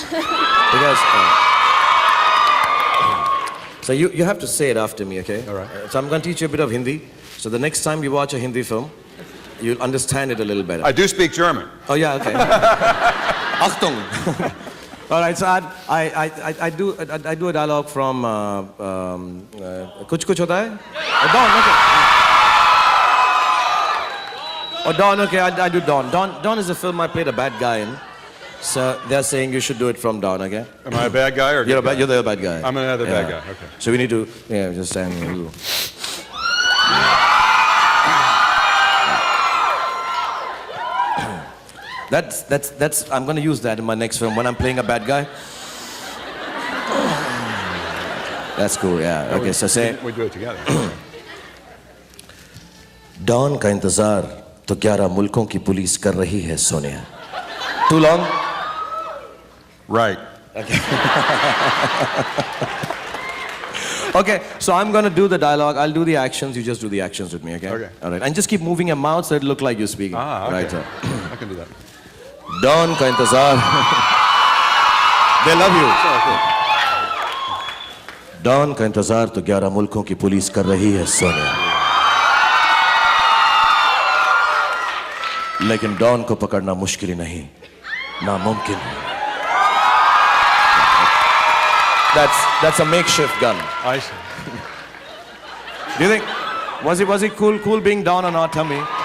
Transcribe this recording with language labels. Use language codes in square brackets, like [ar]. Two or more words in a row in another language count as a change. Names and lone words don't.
[en] Because, so you have to say it after me, okay? All right. So I'm going to teach you a bit of Hindi. So the next time you watch a Hindi film, you'll understand it a little better. I do speak German. Oh yeah, okay. Achtung. All right, so I do a dialogue from Kuch Kuch Hota Hai? Don, okay. Oh, Don, okay, I do Don. Don is a film I played a bad guy in. So they're saying you should do it from Don, okay? Am I a bad guy or you're the bad guy? I'm another bad guy, okay. So we need to, just stand here. That's, I'm going to use that in my next film when I'm playing a bad guy. That's cool, yeah. Okay, so say... We do it together. [hi] Don का इंतजार तो 11 मुल्कों की पुलिस कर रही है सोनिया. [en] Too long? Right. Okay. Okay, so I'm going to do the dialogue. I'll do the actions. You just do the actions with me, okay? Okay. All right. And just keep moving your mouth so it'll look like you're speaking. Ah, okay. Right, sir. I can do that. [hi] डॉन का इंतज़ार. [en] They love you. [hi] डॉन का इंतज़ार तो 11 मुल्कों की पुलिस कर रही है सोनिया. लेकिन डॉन को पकड़ना मुश्किल ही नहीं, नामुमकिन. [en] That's a makeshift gun. I see. Do you think was it cool being Don or not? Tell me.